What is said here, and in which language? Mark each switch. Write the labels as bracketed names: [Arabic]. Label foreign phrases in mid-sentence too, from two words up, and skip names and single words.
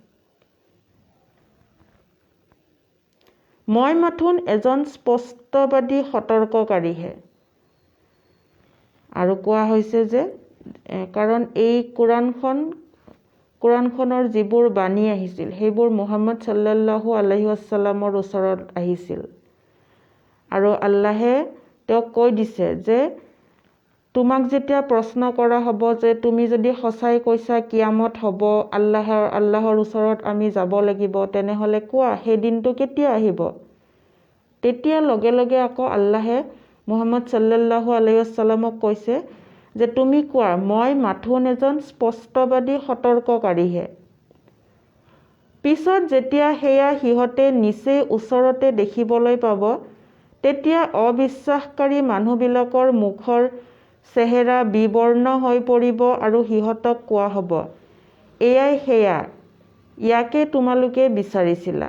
[Assamese] মই মাথোন এজন স্পষ্টবাদী সতৰ্ককাৰীহে। আৰু কোৱা হৈছে যে কাৰণ এই কোৰাণখনৰ যিবোৰ বাণী আহিছিল সেইবোৰ মুহাম্মদ [Arabic] صلى الله عليه وسلم [Assamese] ওচৰত আহিছিল, আৰু আল্লাহে তেওঁক কৈ দিছে যে তোমাক যেতিয়া প্ৰশ্ন কৰা হ'ব যে তুমি যদি সঁচাই কৈছা কিয়ামত হ'ব, আল্লাহৰ ওচৰত আমি যাব লাগিব, তেনেহ'লে কোৱা সেই দিনটো কেতিয়া আহিব? তেতিয়া লগে লগে আকৌ আল্লাহে মুহাম্মদ [Arabic] صلى الله عليه وسلم [Assamese] কৈছে যে তুমি কোৱা, মই মাথোন এজন স্পষ্টবাদী সতৰ্ককাৰীহে। পিছত যেতিয়া সেয়া সিহঁতে নিচেই ওচৰতে দেখিবলৈ পাব, তেতিয়া অবিশ্বাসকাৰী মানুহবিলাকৰ মুখৰ চেহেৰা বিবৰ্ণ হৈ পৰিব আৰু সিহঁতক কোৱা হ'ব, এয়াই সেয়া, ইয়াকে তোমালোকে বিচাৰিছিলা।